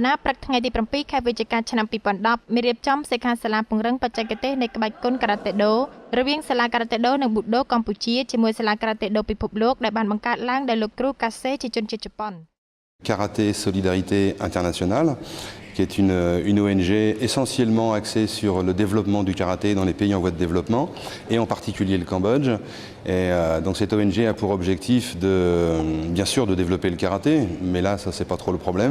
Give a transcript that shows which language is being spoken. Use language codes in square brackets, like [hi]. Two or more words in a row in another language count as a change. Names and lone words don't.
[km] ណាព្រឹកថ្ងៃទី7ខែវិច្ឆិកាឆ្នាំ2010មានរៀបចំសិក្ខាសាលាពង្រឹងបច្ចេកទេសនៃក្បាច់គុនការ៉ាតេដូរវាងសាលាការ៉ាតេដូនិងប៊ូដូកម្ពុជាជាមួយសាលាការ៉ាតេដូពិភពលោកដែលបានបង្កើតឡើងដោយលោកគ្រូកាសេជាជនជាតិជប៉ុន [fr] Karaté Solidarité Internationale, qui est une ONG essentiellement axée sur le développement du karaté dans les pays en voie de développement, et en particulier le Cambodge. Et donc cette ONG a pour objectif bien sûr de développer le karaté, mais là ça c'est pas trop le problème.